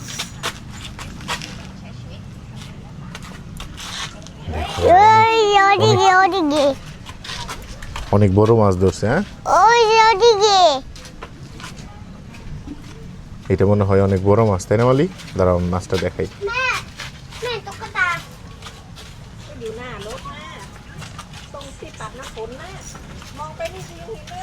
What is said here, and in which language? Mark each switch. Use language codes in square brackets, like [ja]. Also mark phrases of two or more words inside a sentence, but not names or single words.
[bn] ওদিকে অনেক বড় মাছ ধরছে। হ্যাঁ ওই যে ওদিকে এটা মনে হয় অনেক বড় মাছ, তাই না মালি? দাঁড়াও মাছটা দেখাই। [th] ตุ๊กตา อยู่หน้ารถนะตรงที่ปัดน้ำฝนนะมองไปนี่ที